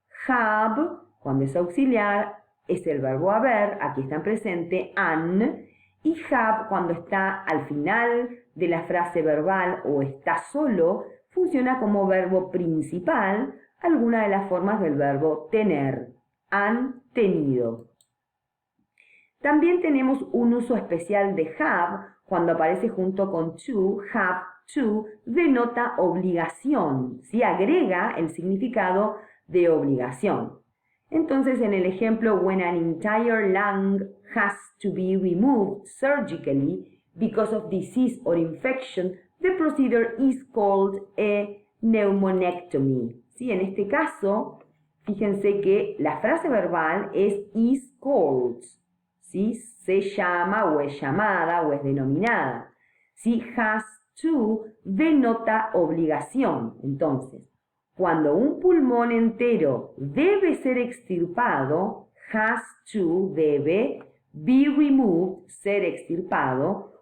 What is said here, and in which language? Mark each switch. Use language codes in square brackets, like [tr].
[es] have, cuando es auxiliar, es el verbo haber, aquí está presente, han, y have, cuando está al final de la frase verbal o está solo, funciona como verbo principal, alguna de las formas del verbo tener, han tenido. También tenemos un uso especial de have, cuando aparece junto con to, have to, denota obligación, ¿sí? Agrega el significado de obligación. Entonces, en el ejemplo, [en] when an entire lung has to be removed surgically because of disease or infection, the procedure is called a pneumonectomy. [es] ¿Sí? En este caso, fíjense que la frase verbal es [en] is called, [es] ¿sí? Se llama o es llamada o es denominada. ¿Sí? Has to denota obligación. Entonces, cuando un pulmón entero debe ser extirpado, has to, debe, [en] be removed, [es] ser extirpado.